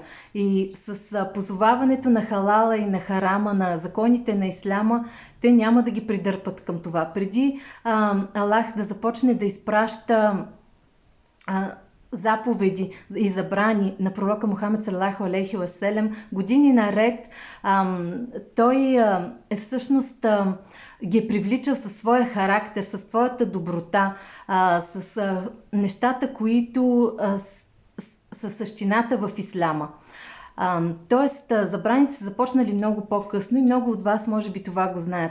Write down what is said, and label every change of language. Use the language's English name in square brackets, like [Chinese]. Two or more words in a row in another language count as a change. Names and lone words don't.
[Bulgarian] И с позоваването на халала и на харама, на законите на исляма, те няма да ги придърпат към това. Преди Аллах да започне да изпраща заповеди и забрани на пророка Мухамед [Arabic] صلى الله عليه وسلم, [Bulgarian] години наред той всъщност ги е привличал със своя характер, със своята доброта, с нещата, които са същината в исляма. Тоест, забраните са започнали много по-късно и много от вас може би това го знаят.